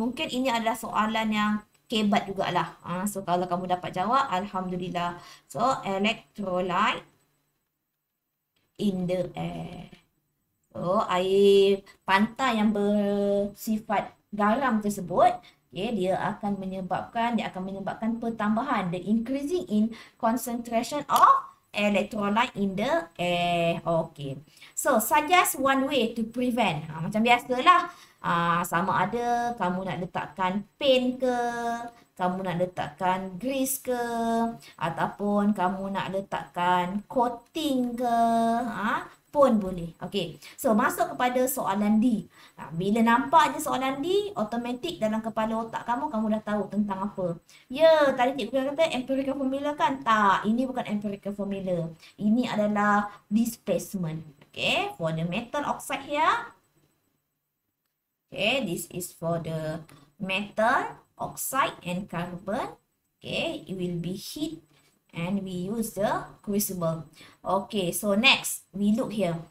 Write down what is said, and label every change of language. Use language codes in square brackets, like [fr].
[ms] Mungkin ini adalah soalan yang kebat jugalah. So, kalau kamu dapat jawab, Alhamdulillah. [en] So, electrolyte in the air. [ms] So, air pantai yang bersifat garam tersebut, okay, dia akan menyebabkan pertambahan, [en] the increasing in concentration of electrolyte in the air. Okay. So, suggest one way to prevent. [ms] Macam biasalah. Sama ada kamu nak letakkan paint ke, kamu nak letakkan grease ke, ataupun kamu nak letakkan coating ke, pun boleh. Okay. So, masuk kepada soalan D. Bila nampak je soalan D, automatik dalam kepala otak kamu, kamu dah tahu tentang apa. Ya, tadi cikgu kata empirical formula kan? Tak, ini bukan empirical formula. Ini adalah displacement. [en] Okay, for the metal oxide here. Okay, this is for the metal oxide and carbon. Okay, it will be heat and we use the crucible. Okay, so next we look here.